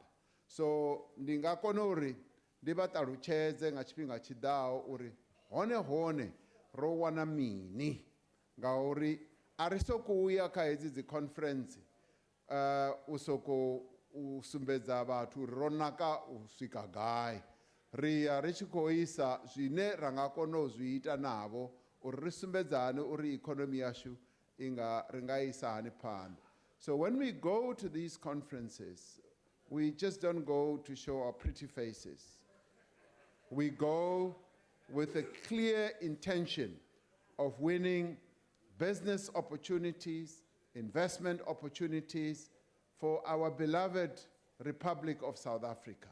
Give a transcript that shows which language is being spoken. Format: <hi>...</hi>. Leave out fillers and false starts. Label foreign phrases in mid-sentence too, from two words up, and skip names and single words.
<ve>So ndi nga kona uri ndi vha ṱalutshedze nga tshifhinga tshiḓaho uri hone ro wana mini ngauri ari soko uya kha hedzi dzi conference u soko u sumbedza vhathu ro naka u swika gai ri ya ri tshi khou isa zwine ra nga kona u zwi ita navho uri ri sumbedzane uri economy yashu ri nga isa hani phanḓa.</ve> <en>So when we go to these conferences, we just don't go to show our pretty faces. We go with a clear intention of winning business opportunities, investment opportunities for our beloved Republic of South Africa.</en>